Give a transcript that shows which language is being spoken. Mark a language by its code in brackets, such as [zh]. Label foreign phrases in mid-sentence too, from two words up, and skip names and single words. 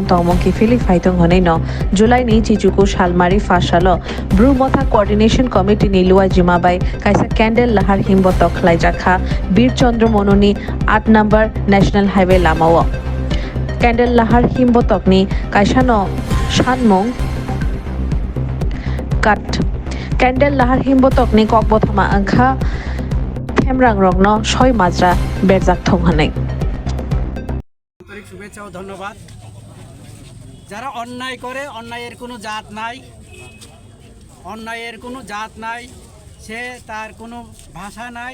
[trp] tongmong ki fili phaitung honei no July ni chichuku shalmari fasalo Brumotha [en] Coordination Committee [trp] ni luwa jimabai kaisa candle lahar himbotok khlaijakha Bir Chandra Mononi 8 number [en] National Highway [trp] lamao candle lahar himbotok ni kaisano shanmong kat ক্যান্ডেল লাহার হিমবতক নি কক বথমা আংখা থেমরাং রগ্ন ছয় মাজরা বেরজাক থং হানাই [bn] আন্তরিক শুভেচ্ছা ও ধন্যবাদ। যারা অন্যায় করে অন্যায়ের কোনো জাত নাই, অন্যায়ের কোনো জাত নাই, সে তার কোনো ভাষা নাই।